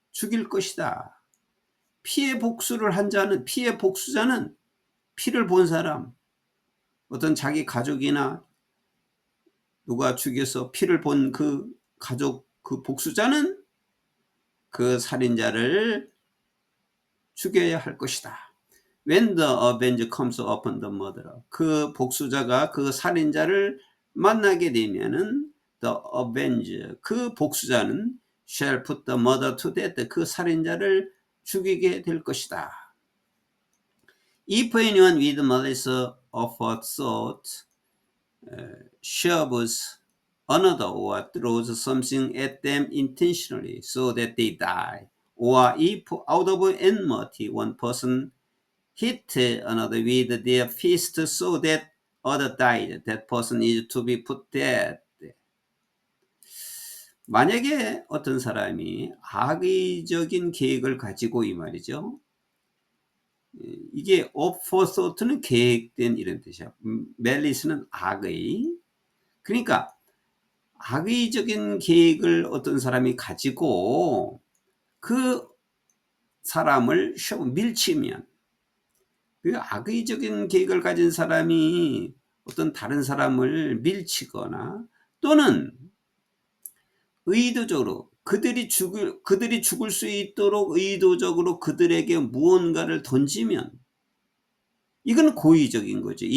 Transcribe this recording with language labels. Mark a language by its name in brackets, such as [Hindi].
[Korean] 죽일 것이다. 피의 복수를 한 자는, 피의 복수자는 피를 본 사람, 어떤 자기 가족이나 누가 죽여서 피를 본 그 가족, 그 복수자는 그 살인자를 죽여야 할 것이다. [English] When the avenger comes upon the murderer. [Korean] 그 복수자가 그 살인자를 만나게 되면은 [English] the avenger, [Korean] 그 복수자는 [English] shall put the murderer to death. [Korean] 그 살인자를 죽이게 될 것이다. [English] If anyone with malice aforethought shoves another or throws something at them intentionally so that they die, or if out of enmity one person hit another with their fist so that other died, that person is to be put dead. [Korean] 만약에 어떤 사람이 악의적인 계획을 가지고 이 말이죠. 이게 aforethought는 계획된 이런 뜻이야. malice는 악의. 그러니까 악의적인 계획을 어떤 사람이 가지고 그 사람을 밀치면, 그 악의적인 계획을 가진 사람이 어떤 다른 사람을 밀치거나 또는 의도적으로 그들이 죽을 수 있도록 의도적으로 그들에게 무언가를 던지면 이건 고의적인 거죠.